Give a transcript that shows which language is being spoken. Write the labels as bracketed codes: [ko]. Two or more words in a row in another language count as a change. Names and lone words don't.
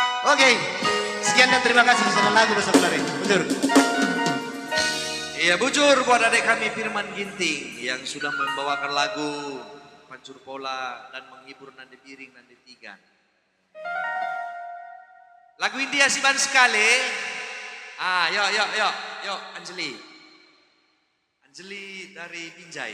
[id] Oke, sekian dan terima kasih bersama lagu bersama Lari. Bujur. Iya bujur buat adik kami Firman Ginting yang sudah membawakan lagu Pancur Pola dan menghibur Nande Piring Nande Tigan. Lagu India Siban sekali. Yuk Anjeli. Anjeli dari Binjai.